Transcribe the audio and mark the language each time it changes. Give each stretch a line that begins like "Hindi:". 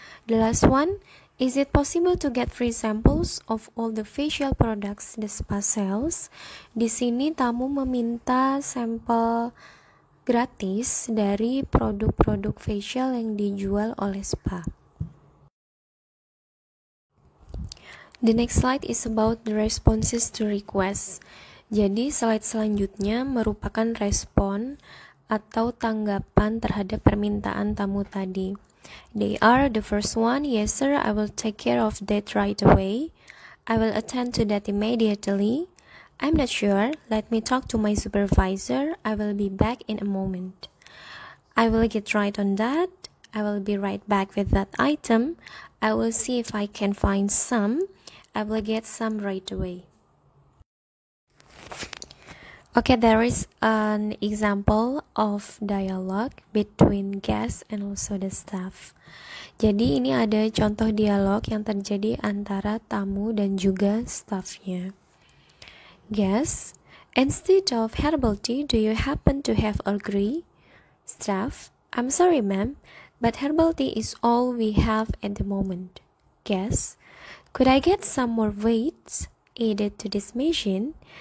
English: The last one, is it possible to get free samples of all the facial products the spa sells?
Indonesian: Di sini tamu meminta sampel gratis dari produk-produk facial yang dijual oleh spa.
English: The next slide is about the responses to requests.
Indonesian: Jadi slide selanjutnya merupakan respon atau tanggapan terhadap permintaan tamu tadi.
English: They are the first one, yes sir, I will take care of that right away. I will attend to that immediately. I'm not sure, let me talk to my supervisor. I will be back in a moment. I will get right on that. I will be right back with that item. I will see if I can find some. I will get some right away. Okay, there is an example of dialogue between guests and also the staff.
Indonesian: Jadi ini ada contoh dialog yang terjadi antara tamu dan juga staffnya.
English: Guest, instead of herbal tea, do you happen to have Earl Grey? Staff, I'm sorry ma'am, but herbal tea is all we have at the moment. Guest, could I get some more weights added to this machine?